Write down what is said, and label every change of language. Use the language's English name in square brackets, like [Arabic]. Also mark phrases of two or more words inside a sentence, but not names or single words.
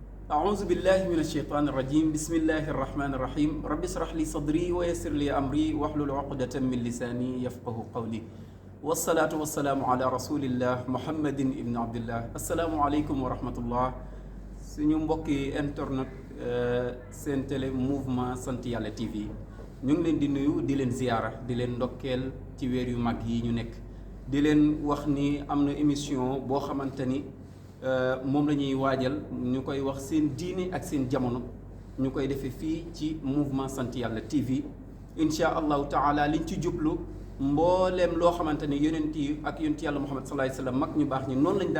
[Arabic] أعوذ بالله من الشيطان الرجيم بسم الله الرحمن الرحيم رب اشرح لي صدري ويسر لي أمري واحلل عقدة من لساني يفقه قولي والصلاة والسلام على رسول الله محمد ابن عبد الله السلام عليكم ورحمة الله [Wolof] suñu mbokki internet seen télé mouvement sant yàlla TV ñu ngi leen di nuyu di leen ziyaara di leen ndokkeel ci weer yu mag yi ñu nekk di leen wax ni am na émission boo xamante ni moom la ñuy waajal ñu koy wax seen diine ak seen jamono ñu koy defee fii ci mouvement sant yàlla TV [Arabic] إن شاء الله تعالى [Wolof] liñ ci jublu mbooleem loo xamante ni yonent yi ak yonent yàlla Muhammad [Arabic] صلى الله عليه وسلم [Wolof] mag ñu baax ñi noonu lañ daan